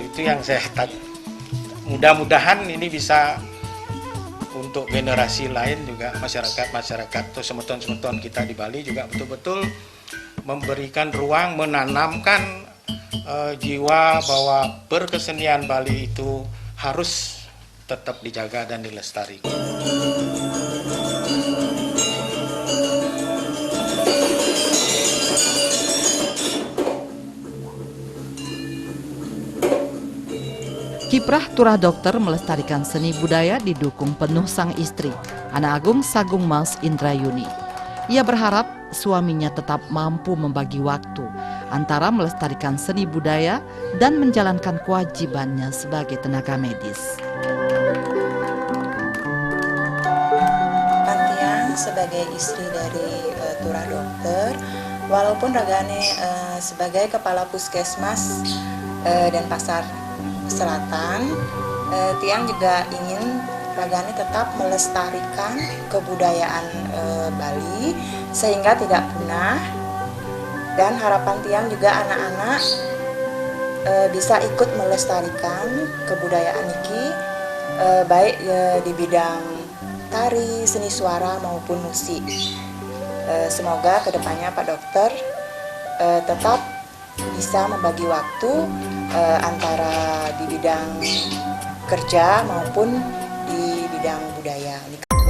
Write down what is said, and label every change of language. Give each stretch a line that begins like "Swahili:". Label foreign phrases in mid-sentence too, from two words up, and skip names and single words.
Indonesian: Itu yang saya mudah-mudahan ini bisa untuk generasi lain juga, masyarakat atau semeton-semeton kita di Bali juga betul-betul memberikan ruang, menanamkan jiwa bahwa berkesenian Bali itu harus tetap dijaga dan dilestarikan. Kiprah Turah Dokter melestarikan seni budaya didukung penuh sang istri, Ana Agung Sagung Mas Indrayuni. Ia berharap suaminya tetap mampu membagi waktu antara melestarikan seni budaya dan menjalankan kewajibannya sebagai tenaga medis. Pantiang sebagai istri dari Turah Dokter, walaupun Ragane sebagai kepala puskesmas dan pasar Selatan, Tiang juga ingin Ragane tetap melestarikan kebudayaan Bali sehingga tidak punah, dan harapan Tiang juga anak-anak bisa ikut melestarikan kebudayaan iki baik di bidang tari, seni suara maupun musik. Semoga kedepannya Pak Dokter tetap bisa membagi waktu antara di bidang kerja maupun di bidang budaya.